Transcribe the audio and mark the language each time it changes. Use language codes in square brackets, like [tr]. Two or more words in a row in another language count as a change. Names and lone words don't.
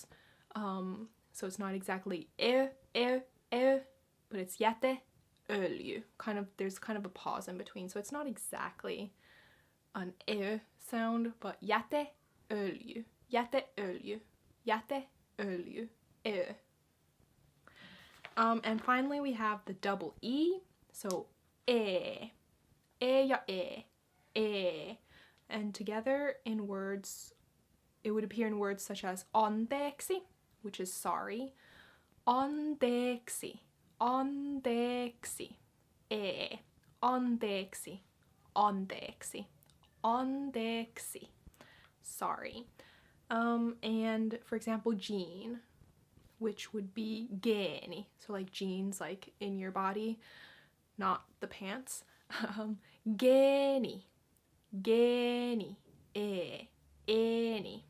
[en] So it's not exactly but it's jäteöljy. There's kind of a pause in between, so it's not exactly an sound, but [fi] jäteöljy, jäteöljy, jäteöljy, [en] And finally we have the double E, so [fi] e, ja e. [en] And together in words, it would appear in words such as anteeksi, which is sorry, [fi] anteeksi, anteeksi, e, anteeksi, anteeksi, anteeksi, [en] sorry. And for example, jean, which would be geeni, so like jeans like in your body, not the pants. [fi] Geeni, geeni, eni.